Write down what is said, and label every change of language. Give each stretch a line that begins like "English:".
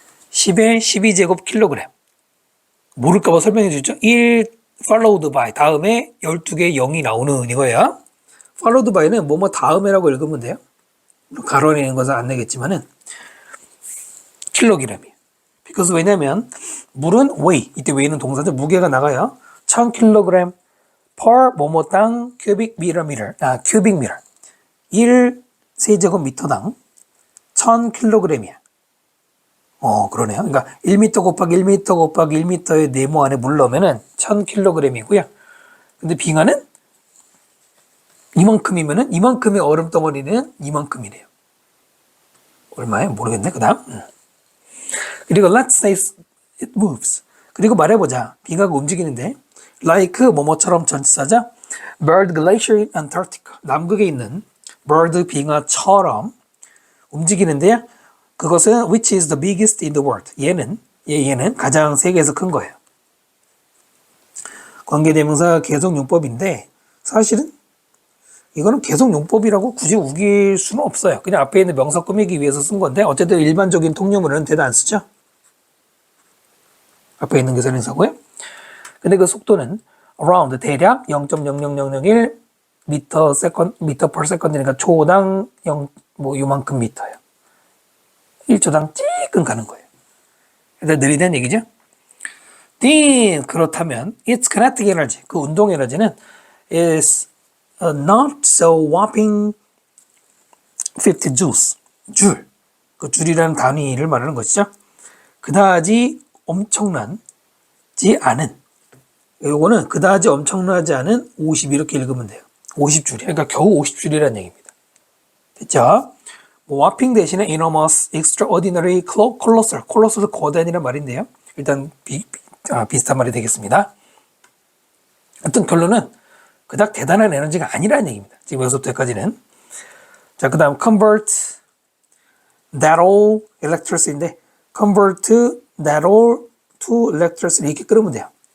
Korean: 10에 12제곱 킬로그램. 모를까봐 설명해 주죠.
English: 1 followed by
Korean: 다음에 12개의 0이 나오는 이거예요. followed by는 뭐뭐 다음에라고 읽으면 돼요. 가로내는 것은 안 내겠지만은 킬로그램이에요. because 왜냐면 물은 weigh, 이때 weigh는 동사죠. 무게가 나가요. 1000kg per 뭐뭐당 cubic meter 1 세제곱미터당 1000kg이야. 그러네요. 그러니까 1m 곱하기 1m 곱하기 1m의 네모 안에 물 넣으면은 1000kg이고요. 근데 빙하는 이만큼이면은 이만큼의 얼음 덩어리는 이만큼이래요. 얼마에 모르겠네. 그다음. 그리고
English: let's say it moves.
Korean: 그리고 말해보자. 빙하가 움직이는데 like 뭐뭐처럼 전치사죠.
English: bird glacier in Antarctica.
Korean: 남극에 있는 bird 빙하처럼 움직이는데요. 그것은
English: which is the biggest in the world.
Korean: 얘는 가장 세계에서 큰 거예요. 관계대명사 계속용법인데 사실은 이거는 계속용법이라고 굳이 우길 수는 없어요. 그냥 앞에 있는 명사 꾸미기 위해서 쓴 건데 어쨌든 일반적인 통용문은 대도 안 쓰죠. 앞에 있는 게 선행사고요. 근데 그 속도는 around 대략 0.00001 미터
English: per second
Korean: 니까 초당 0 요만큼 미터예요. 1초당 찌끔 가는 거예요. 일단 느리다는 얘기죠. then 그렇다면
English: its kinetic energy
Korean: 그 운동 에너지는
English: is not so whopping 50 joules
Korean: 줄. 그 줄이라는 단위를 말하는 것이죠. 그다지 엄청나지 않은 요거는 그다지 엄청나지 않은 50 이렇게 읽으면 돼요. 50줄이. 그러니까 겨우 50줄이라는 얘기입니다. 됐죠? 뭐 whopping 대신에 enormous, extraordinary, colossal. colossal 거대한이란 말인데요. 일단 비슷한 말이 되겠습니다. 하여튼 결론은 그닥 대단한 에너지가 아니라는 얘기입니다. 지금 여기서부터 여기까지는. 자, 그 다음
English: convert that all electricity
Korean: 인데
English: convert that all to electricity
Korean: 이렇게 끊으면 돼요.